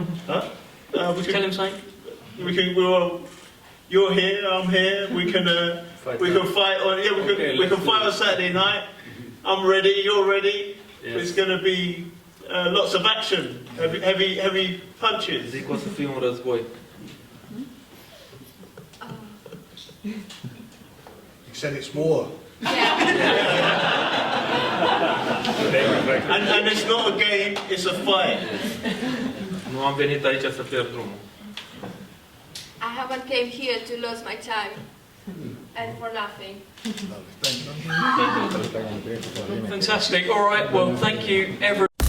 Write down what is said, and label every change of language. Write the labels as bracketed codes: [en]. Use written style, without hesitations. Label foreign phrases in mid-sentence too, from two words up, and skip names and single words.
[en] Tell him something. You're here, I'm here. We can fight on. Yeah, we can fight on Saturday night. I'm ready. You're ready. Yes. It's going to be lots of action. Heavy punches. [ro] Zic o să fie un război. [en] He said it's war. And it's not a game, it's a fight. [ro] Nu am venit aici să pierd drumul. [en] I haven't came here to lose my time and for nothing. Fantastic. All right. Well, thank you, everyone.